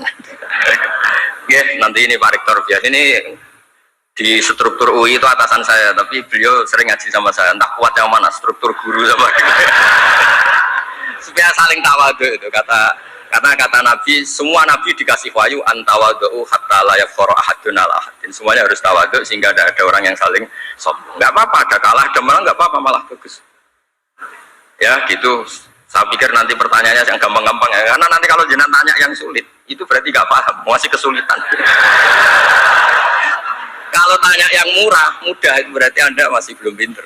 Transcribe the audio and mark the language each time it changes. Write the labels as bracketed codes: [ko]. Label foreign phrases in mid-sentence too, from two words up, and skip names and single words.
[id] Ya, nanti ini Pak Rektor biasa ini di struktur UI itu atasan saya, tapi beliau sering ngaji sama saya, entah kuat yang mana, struktur guru sama gitu. Supaya saling tawadhu itu kata Nabi, semua Nabi dikasih wahyu [ar] أن تواضعوا حتى لا يفخر أحد على أحد. [id] Semuanya harus tawadhu sehingga tidak ada orang yang saling sombong. Enggak apa-apa, ada kalah, ada menang enggak apa-apa, malah bagus. Ya gitu, saya pikir nanti pertanyaannya yang gampang-gampang ya, karena nanti kalau jenengan tanya yang sulit itu berarti nggak paham, masih kesulitan. Kalau tanya yang mudah itu berarti Anda masih belum pinter.